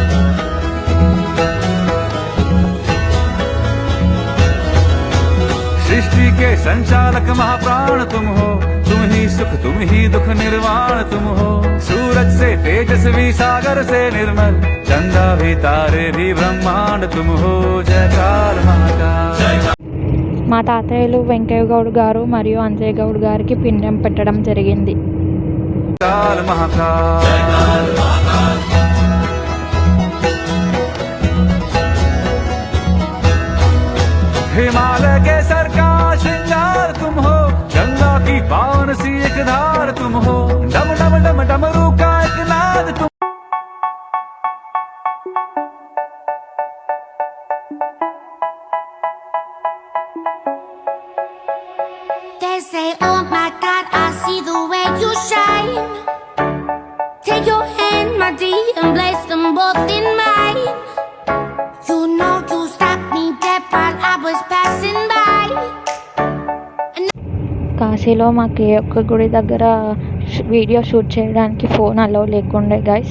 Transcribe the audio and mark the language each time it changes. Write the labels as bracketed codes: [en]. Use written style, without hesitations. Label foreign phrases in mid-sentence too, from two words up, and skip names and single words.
[hi] सृष्टि के संचालक महाप्राण तुम हो, तुम ही सुख तुम ही दुख निर्वाण तुम हो। सूरज से तेजस्वी सागर से निर्मल, चंदा भी तारे भी ब्रह्मांड तुम हो। जय काल महाकाल, जय काल। [te] మా తాతయ్యలు వెంకయ్య గౌడ్ గారు మరియు అంజయ్య గౌడ్ గారికి పిండం పెట్టడం జరిగింది. [hi] काल महाकाल, जय काल महाकाल। हिमालय के सर का श्रृंगार तुम हो, गंगा की पावन सी एक धार तुम हो। डम डम डम डमरू का एक नाद तुम। [en] They say, oh my God, I see the way you shine. Take your hand, my dear, and place them both in mine. You know you stopped me dead while I was passing by. [te] కాశీలో మాకు ఏ ఒక్క గుడి దగ్గర [en] video shoot [te] చేయడానికి ఫోన్ అలౌ లేకుండే గైస్.